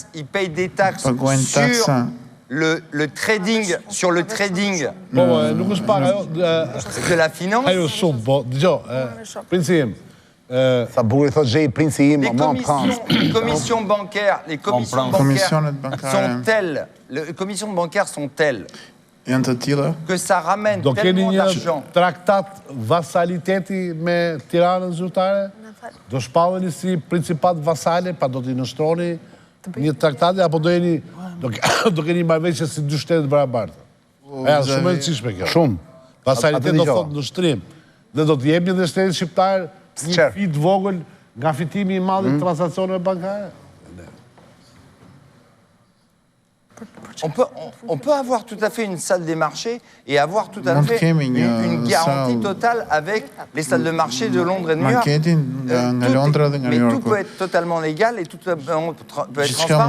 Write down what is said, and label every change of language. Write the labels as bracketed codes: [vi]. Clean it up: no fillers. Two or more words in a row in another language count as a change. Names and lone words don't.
[fr] Il paye des taxes sur le trading de la finance. Les commissions bancaires sont telles que ça ramène tellement d'argent. [sq] Traktat vasaliteti me Tiranën zyrtare? Do shpalleni si principat vasale, pa do t'i nështroni një traktate, apo do keni marrëveshje si dy shtetet barabarta? Shumë e rëndësishme kjo. Shumë. Vasalitet do thot nështrim. Dhe do t'jepni dhe shtetet shqiptar një fit vogël nga fitimi i madh i transaksioneve bankare? [fr] On peut avoir tout à fait une salle des marchés et avoir tout à fait une garantie totale avec les salles de marché de Londres et de New York. Mais tout peut être totalement légal et tout peut être transparent.